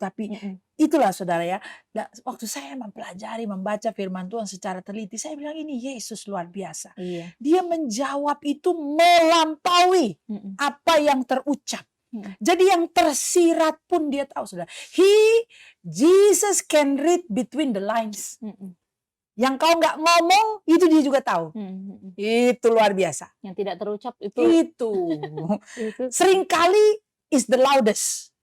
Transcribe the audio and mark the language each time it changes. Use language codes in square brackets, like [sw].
[id] Tapi itulah saudara ya. Nah, waktu saya mempelajari, membaca firman Tuhan secara teliti, saya bilang ini Yesus luar biasa. Iya. Dia menjawab itu melampaui apa yang terucap. Jadi yang tersirat pun dia tahu, saudara. [en] Jesus can read between the lines. [id] Yang kau nggak ngomong, itu dia juga tahu. Itu luar biasa. Yang tidak terucap itu. Itu. Seringkali [en] is the loudest.